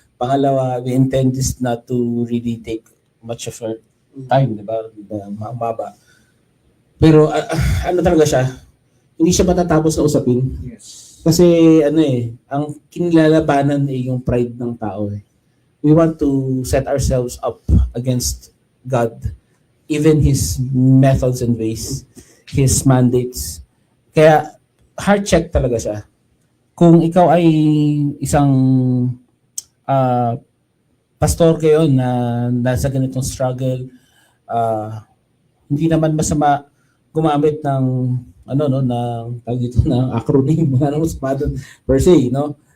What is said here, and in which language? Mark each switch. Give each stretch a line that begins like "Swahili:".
English: Pangalawa, we intend this not to really take much of our time,
Filipino: di ba? Mababa. Pero ano talaga siya, hindi siya matatapos na usapin.
English: Yes.
Filipino: Kasi ang kinilalabanan yung pride ng tao.
English: We want to set ourselves up against God, even His methods and ways, His mandates.
Filipino: Kaya heart check talaga siya. Kung ikaw ay isang pastor kayo na nasa ganitong struggle, hindi naman masama gumamit ng ng acronym, wala naman sa per se, no?